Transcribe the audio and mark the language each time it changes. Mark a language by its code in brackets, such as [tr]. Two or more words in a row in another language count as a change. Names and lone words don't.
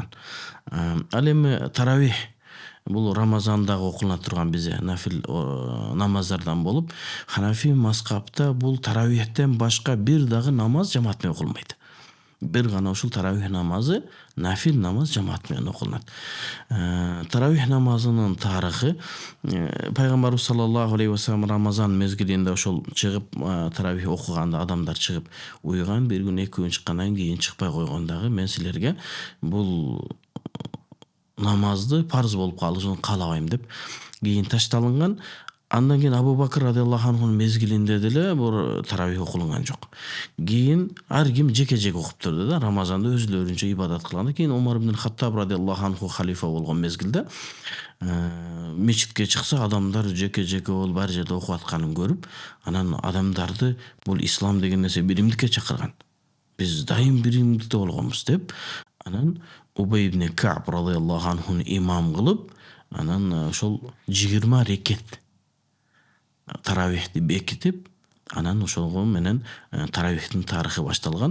[ky] Ал эми таравих бул Рамазандагы окулуна турган бизе нафил намаздардан болуп, Ханафи мазхабта бул таравихтен башка бир дагы намаз жамаат менен окулбайт. Бир гана ушул таравих намазы, нафил намаз жамаат менен окулат. Таравих намазынын тарыхы пайгамбарыбыз [ar] صلى الله عليه وسلم [ky] Рамазан мезгилинде ошол чыгып таравих окуганда адамдар чыгып уйган, бир күн 2 күн чыккандан кийин чыкпай койгондагы мен силерге бул намазды парыз болуп калышын каалабайм деп кийин ташталынган. Андан кийин Абу Бакр [ar] رضي الله عنه [ky] мезгилинде деле бул таравих окулунган жок. Кийин ар ким жеке-жеке окуп турду да, Рамазанда өзүлөрүнчө ибадат кылганда. Кийин Умар ибн Хаттаб [ar] رضي الله عنه [ky] халифа болгон мезгилде мечитке чыкса, адамдар жеке-жеке болуп бар жерде окуп атканын көрүп, анан адамдарды бул ислам деген нерсе биримдикке чакырган. Биз дайым биримдикте болгонбуз деп, анан Убай ибн Кааб [ar] رضي الله عنه [ky] имам кылып, анан ошол 20 рекет таравихти бекитип, анан ошого менен таравихтин тарыхы башталган.